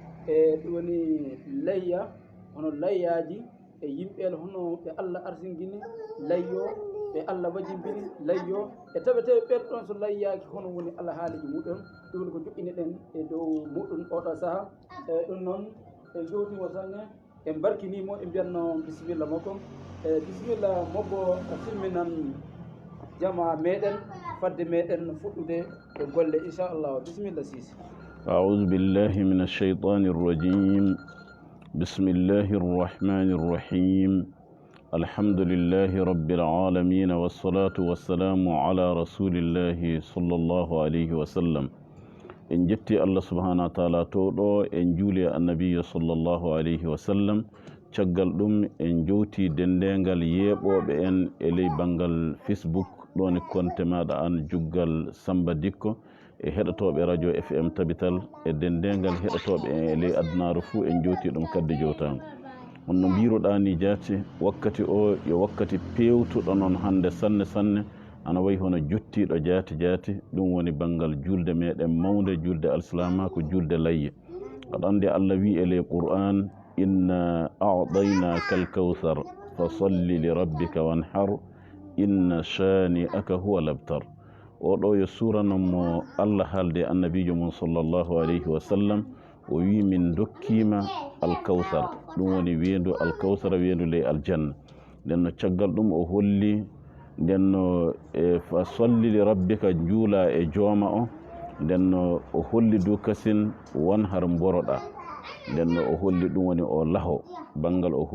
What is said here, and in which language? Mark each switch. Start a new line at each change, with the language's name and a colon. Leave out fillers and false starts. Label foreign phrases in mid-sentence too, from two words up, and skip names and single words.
Fula: layya hono layyaji e yimɓeɓe hono ɓe Allah arsingini layyo ɓe Allah wajimbini layyo e taweteɓe ɓerɗon so layyaki hono woni alhaaliji muɗum ɗum ko joƴƴiniɗen e dow muɗum oɗo saaha ɗum noon en jowtimo sanne en barkinimo e mbiyatno bisimilla makko bisimilla makko silminan jama meɗen fadde meɗen fuɗɗude e golle inchallah bisimilla Sisi.
Arabic: أعوذ بالله من الشيطان الرجيم بسم الله الرحمن الرحيم الحمد لله رب العالمين والصلاة والسلام على رسول الله صلى الله عليه وسلم
Fula: en jetti Allah
Arabic: سبحانه وتعالى
Fula: to ɗo en juuli annabiyo
Arabic: صلى الله عليه وسلم
Fula: caggal ɗum en jowti dendegal yeeɓoɓe en e ley banggal Facebook ɗon e konte maɗa an juggal Samba Dikko e heɗotoɓe radio FM Tabital e dendegal heɗotoɓe en e ley adunaru fuu en jowti ɗum kadde jowtama on no mbiruɗa ni jaati wakkati o yo wakkati pewtuɗo noon hande sanne sanne ana wayi hono jottiɗo jaati jaati ɗum woni banggal julde meɗen mawde julde alislama ko julde layye aɗa andi Allah wi e ley Qur'an
Arabic: إنا أعطيناك الكوثر ف صل لربك وانحر إن شانئك هو الأبتر
Fula: oɗo yo sura non mo Allah haalde annabijo mum
Arabic: صلى الله عليه وسلم
Fula: o wi min dokkima al-kawthar ɗum woni weedu al-kawthar weedu ley aljanna nden no caggal ɗum o holli ndenno
Arabic: فصل لربك
Fula: juula e jooma o ndenno o holli du kasin won har mboroɗa ndenno o holli ɗum woni o laho bangal o